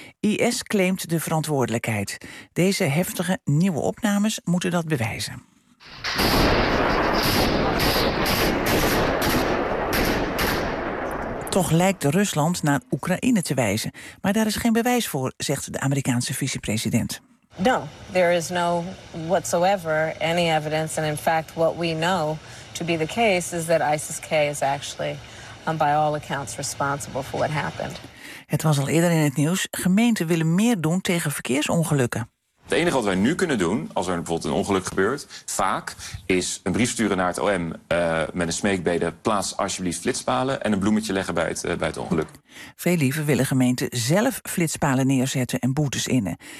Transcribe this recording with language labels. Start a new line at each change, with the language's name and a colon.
Dutch: IS claimt de verantwoordelijkheid. Deze heftige nieuwe opnames moeten dat bewijzen. Toch lijkt Rusland naar Oekraïne te wijzen. Maar daar is geen bewijs voor, zegt de Amerikaanse vicepresident.
English: No, there is no whatsoever any evidence, and in fact what we know to be the case is that ISIS-K is actually by all accounts responsible for what happened.
Dutch: Het was al eerder in het nieuws. Gemeenten willen meer doen tegen verkeersongelukken. Het enige wat wij nu kunnen doen, als er bijvoorbeeld een ongeluk gebeurt, vaak is een brief sturen naar het OM met een smeekbede, plaats alsjeblieft flitspalen en een bloemetje leggen bij het ongeluk. Veel liever willen gemeenten zelf flitspalen neerzetten en boetes innen.